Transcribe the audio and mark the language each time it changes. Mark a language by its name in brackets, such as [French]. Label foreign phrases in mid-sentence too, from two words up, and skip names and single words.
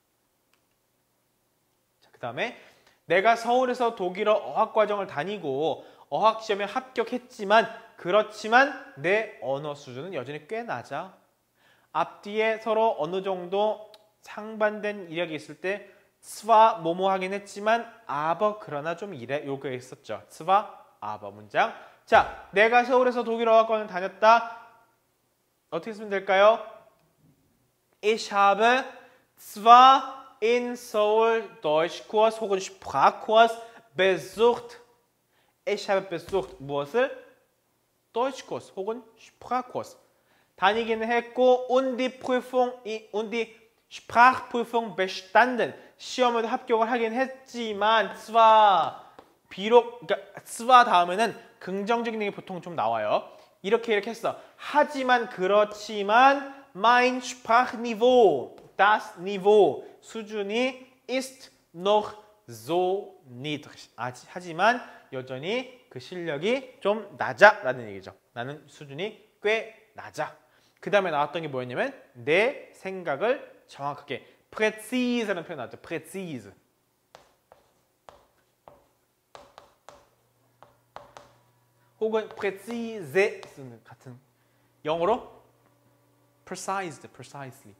[Korean] 자, 그 다음에 내가 서울에서 독일어 어학과정을 다니고 어학시험에 합격했지만 그렇지만 내 언어 수준은 여전히 꽤 낮아. 앞뒤에 서로 어느 정도 상반된 이력이 있을 때 [German] zwar [Korean] 뭐뭐 하긴 했지만 aber 그러나 좀 이래 요게 있었죠. [German] zwar aber [Korean] 문장. 자, 내가 서울에서 독일어 어학원을 다녔다. 어떻게 쓰면 될까요? [German] Ich habe zwar in Seoul Deutschkurs 혹은 Sprachkurs besucht. Ich habe besucht. [Korean] 무엇을? [German] Deutschkurs [Korean] 혹은 [German] Sprachkurs. [Korean] 다니기는 했고 [German] und die Sprachprüfung bestanden. [Korean] 시험에도 합격을 하긴 했지만 zwar 비록 그러니까 zwar 다음에는 긍정적인 게 보통 좀 나와요. 이렇게 했어. 하지만 그렇지만 [German] mein Sprachniveau, das Niveau [Korean] 수준이 [German] ist noch so niedrig. [Korean] 하지만 여전히 그 실력이 좀 낮아라는 얘기죠. 나는 수준이 꽤 낮아. 그 다음에 나왔던 게 뭐였냐면 내 생각을 정확하게 precise라는 표현 나왔죠. precise. 혹은 precise 같은 영어로 precisely.